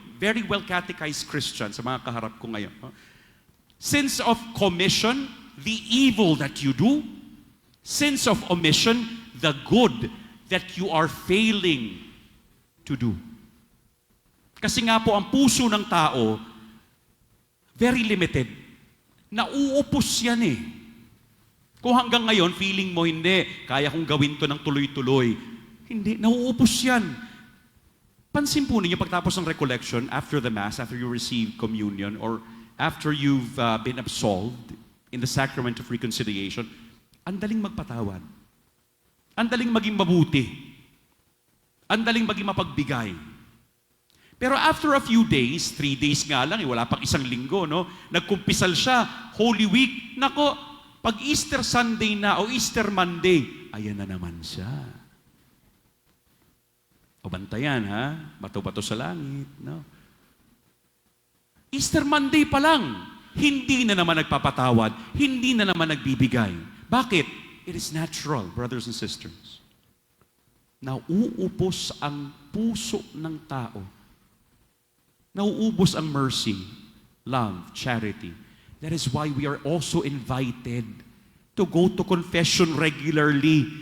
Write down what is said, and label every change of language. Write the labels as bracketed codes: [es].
[en] Very well catechized Christian [tl] sa mga kaharap ko ngayon. [en] Sins of commission, the evil that you do. Sins of omission, the good that you are failing to do. [tl] Kasi nga po, ang puso ng tao, [en] very limited. [tl] Nauupos yan eh. Kung hanggang ngayon, feeling mo, hindi, kaya kong gawin to ng tuloy-tuloy. Hindi, nauupos yan. Pansin po ninyo, pagtapos ng [en] recollection, after the Mass, after you receive communion, or after you've been absolved in the sacrament of reconciliation, [tl] ang daling magpatawad. Ang daling maging mabuti. Ang daling maging mapagbigay. Pero [en] after a few days, 3 days [tl] nga lang, wala pang isang linggo, no? Nagkumpisal siya, Holy Week, nako, pag Easter Sunday na o Easter Monday, ayan na naman siya. O bantayan, ha? Bato-bato sa langit, no? Easter Monday pa lang, hindi na naman nagpapatawad, hindi na naman nagbibigay. Bakit? [en] It is natural, brothers and sisters. [tl] Nauubos ang puso ng tao. Nauubos ang [en] mercy, love, charity. That is why we are also invited to go to confession regularly.